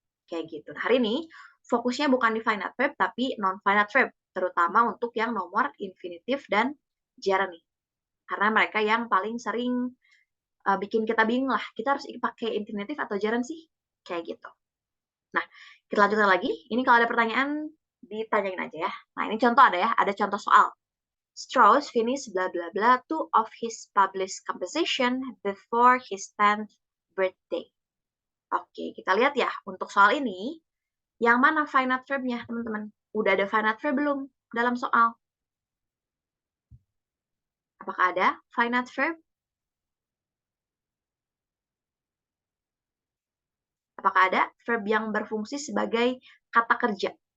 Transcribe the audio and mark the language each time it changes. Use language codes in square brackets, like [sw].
[id] Kayak gitu. Nah, hari ini fokusnya bukan di finite verb tapi non-finite verb, terutama untuk yang nomor infinitive dan gerund nih. Karena mereka yang paling sering bikin kita bingung lah. Kita harus pakai infinitive atau gerund sih? Kayak gitu. Nah, kita lanjutkan lagi. Ini kalau ada pertanyaan, ditanyain aja ya. Nah, ini contoh ada ya. Ada contoh soal. [en] Strauss finished blah blah blah two of his published composition before his 10th birthday. [id] Oke, kita lihat ya. Untuk soal ini, yang mana finite verb-nya, teman-teman? Udah ada finite verb belum dalam soal? Apakah ada finite verb? Apakah ada verb yang berfungsi sebagai kata kerja?